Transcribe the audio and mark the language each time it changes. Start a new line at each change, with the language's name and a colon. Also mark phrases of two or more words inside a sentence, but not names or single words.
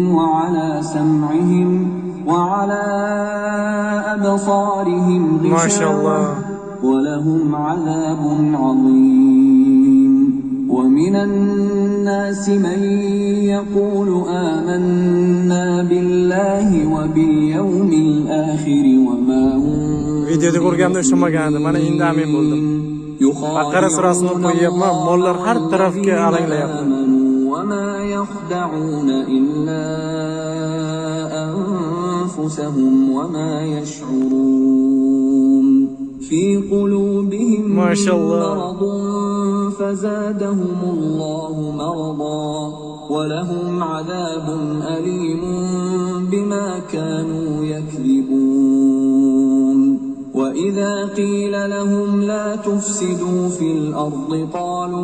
Arabic: وعلى سمعهم وعلى أبصارهم غشاوة ولهم عذاب عظيم ومن الناس من يقول آمنا بالله وباليوم الآخر وما هم
Uzbek: videoda ko'rganimda ushlamagandim. Mana endi amin bo'ldim. Baqara surasini qo'yyapman, mollar har tarafga alanglayapti.
Arabic: وما يخدعون إلا أنفسهم وما يشعرون في قلوبهم مرض فزادهم الله مرضا ولهم عذاب أليم بما كانوا يكذبون وإذا قيل لهم لا تفسدوا في الأرض قالوا